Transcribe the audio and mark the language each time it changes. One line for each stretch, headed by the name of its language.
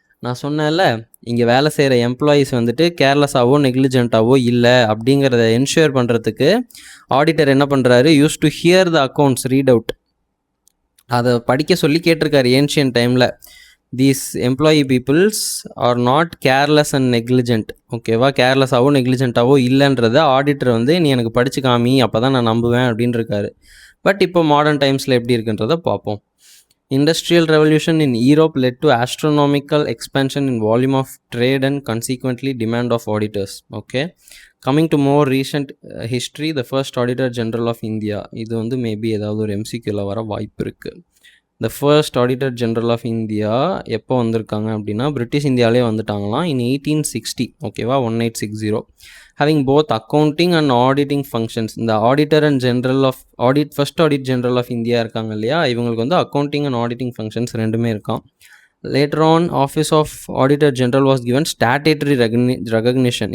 Tamil: நான் சொன்னேன்ல, இங்கே வேலை செய்கிற எம்ப்ளாயீஸ் வந்துட்டு கேர்லெஸ்ஸாவோ நெக்லிஜென்ட்டாவோ இல்லை அப்படிங்கிறத என்ஷூர் பண்ணுறதுக்கு ஆடிட்டர் என்ன பண்ணுறாரு,
English: use to hear the accounts, read out,
Tamil: அதை படிக்க சொல்லி கேட்டிருக்காரு ஏன்ஷியன் டைமில்.
English: These employee peoples are not careless and negligent. ஓகேவா?
Tamil: கேர்லெஸ்ஸாவோ நெக்லிஜென்ட்டாவோ இல்லைன்றத ஆடிட்டர் வந்து நீ எனக்கு படித்து காமி, அப்போ தான் நான் நம்புவேன் அப்படின்னு இருக்காரு. பட் இப்போ மாடர்ன் டைம்ஸில் எப்படி இருக்குன்றதை பார்ப்போம்.
English: Industrial revolution in Europe led to astronomical expansion in volume of trade and consequently demand of auditors. Okay, coming to more recent history, the first auditor general of India,
Tamil: இது வந்து maybe ஏதாவது ஒரு எம்சிக்யூல வர வாய்ப்பு இருக்குது.
English: The first auditor general of India
Tamil: எப்போ வந்திருக்காங்க அப்படின்னா பிரிட்டிஷ் இந்தியாவிலே வந்துட்டாங்களாம்
English: in 1860.
Tamil: ஓகேவா? 1860.
English: having both accounting and auditing functions.
Tamil: இந்த auditor and general of first audit general of India இருக்காங்க இல்லையா, இவங்களுக்கு வந்து அக்கௌண்டிங் அண்ட் ஆடிட்டிங் ஃபங்க்ஷன்ஸ் ரெண்டுமே இருக்கான்.
English: Later on office of auditor general was given statutory recognition.